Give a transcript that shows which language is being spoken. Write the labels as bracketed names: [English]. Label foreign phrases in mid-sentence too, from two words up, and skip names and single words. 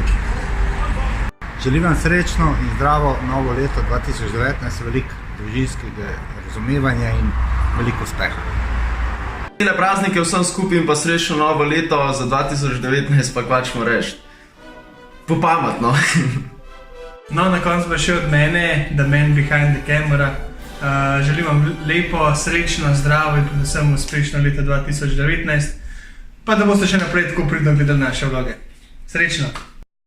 [Slovenian] Želim vam srečno in zdravo novo leto 2019, veliko družinskega razumevanja in veliko uspeha. Vesele praznike vsem skupaj in pa srečno novo leto za 2019 pa kvačmo reči. Po pametno. No, na koncu pa še od mene, [English] the man behind the camera. [Slovenian] Želim vam lepo, srečno, zdravo in predvsem uspešno leto 2019. Pa da boste še naprej tako pridno gledali naše vloge. Srečno!